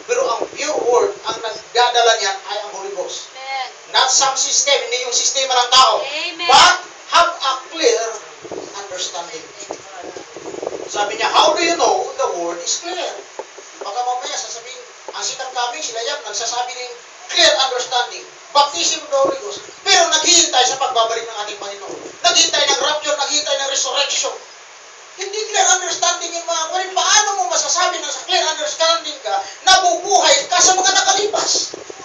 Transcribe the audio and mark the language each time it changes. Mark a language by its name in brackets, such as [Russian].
[Filipino] Pero ang pure word, ang nagdadala niyan ay ang Holy Ghost. Amen. [English] Not some system, [Filipino] hindi yung sistema ng tao. Amen. [English] But have a clear understanding. [Filipino] Sabi niya, [English] how do you know the word is clear? [Filipino] Baka mamaya sasabihin, ang sikat kami, sila yan, nagsasabi ng clear understanding. [English] Baptism of the Holy Ghost. [Filipino] Pero naghihintay sa pagbabalik ng ating Panginoon. Naghihintay ng rapture, naghihintay ng resurrection. Hindi clear understanding yung mga kapatid. Paano mo masasabi na sa clear understanding ka, nabubuhay ka sa mga nakalipas?